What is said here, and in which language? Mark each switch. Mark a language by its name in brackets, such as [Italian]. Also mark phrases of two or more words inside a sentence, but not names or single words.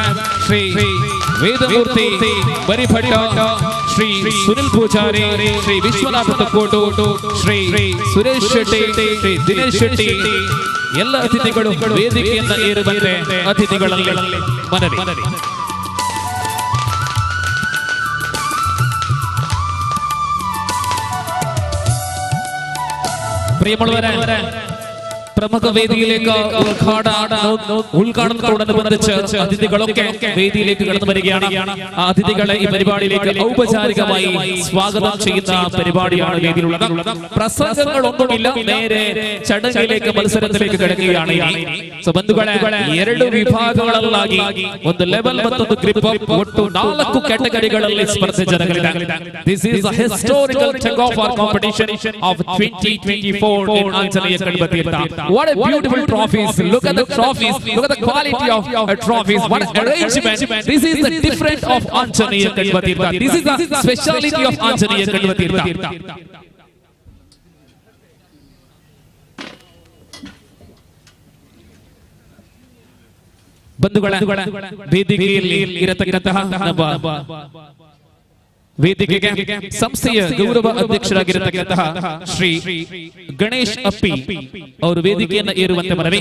[Kannada] ಶ್ರೀ ವೇದಮೂರ್ತಿ ಬರಿಭಟ್ಟ, ಶ್ರೀ ಸುನಿಲ್ ಪೂಜಾರಿ, ಶ್ರೀ ವಿಶ್ವನಾಥ ತುಕ್ಕೋಟು, ಶ್ರೀ ಸುರೇಶ್ ಶೆಟ್ಟಿ, ಶ್ರೀ ದಿನೇಶ್ ಶೆಟ್ಟಿ, ಎಲ್ಲ ಅತಿಥಿಗಳು ವೇದಿಕೆಯನ್ನ ಏರುವಂತೆ ಅತಿಥಿಗಳಲ್ಲಿ ಮನವಿ. [Malayalam] പ്രിയമുള്ളവരെ, പ്രമുഖ വേദിയിലേക്ക് ഉദ്ഘാടനത്തോടനുബന്ധിച്ച് അതിഥികളൊക്കെ വേദിയിലേക്ക് കടന്നു വരികയാണ്. ആ അതിഥികളെ ഈ പരിപാടിയിലേക്ക് ഔപചാരികമായി സ്വാഗതം ചെയ്യുന്ന പരിപാടിയാണ് വേദിയിലുള്ളത്. പ്രസംഗങ്ങളൊന്നുമില്ല, നേരെ ചടങ്ങിലേക്ക് മത്സരത്തിലേക്ക് കിടക്കുകയാണ്. ബന്ധുക്കളെ, 2 [Kannada] ವಿಭಾಗಗಳಲ್ಲಾಗಿ ಒಂದು ಲೆವೆಲ್ ಮತ್ತೊಂದು ಗ್ರಿಪ್ ಒಟ್ಟು 4 ಕ್ಯಾಟಗರಿಗಳಲ್ಲಿ ಸ್ಪರ್ಧೆ ಜರುಗಲಿದೆ. [English] This is a historical tug-of war competition of 2024 in Anjaneya Kadvatirtha. What a beautiful trophies. Look at the trophies. Look at the quality of trophies. What an arrangement. This is the different of Anjaneya Kadvatirtha. This is the speciality of Anjaneya Kadvatirtha. [Kannada] ಬಂಧುಗಳೇ, ವೇದಿಕೆಯಲ್ಲಿ ಇರತಕ್ಕಂತಹ ನಮ್ಮ ವೇದಿಕೆಗೆ ಸಂಸ್ಥೆಯ ಗೌರವ ಅಧ್ಯಕ್ಷರಾಗಿರತಕ್ಕಂತಹ ಶ್ರೀ ಗಣೇಶ್ ಅಪ್ಪಿ ಅವರು ವೇದಿಕೆಯನ್ನು ಏರುವಂತೆ ಮನವಿ.